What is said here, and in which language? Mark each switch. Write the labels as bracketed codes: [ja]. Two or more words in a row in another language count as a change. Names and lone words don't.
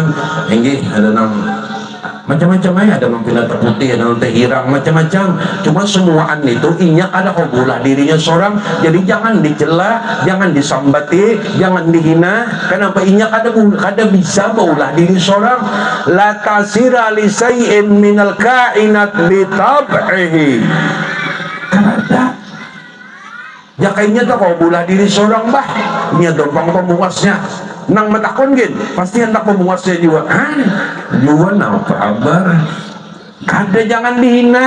[bjn] Enggi ada nang macam-macam aja, ada nang pinata putih, ada nang teh hirang, macam-macam. Cuma semuaan itu inya kada kau berulah dirinya seorang. Jadi jangan dicela, jangan disambati, jangan dihina. Kenapa inya kada bisa berulah diri seorang? [ar] لا تأثير لشيء من الكائنات بطبعه. [bjn] Kada. Ya kayaknya tak kau berulah diri seorang bah. Inya dompang pemuasnya. Nang matakon gin, pasti hendak pemuasnya juga. Juga apa kabar? Kada, jangan dihina.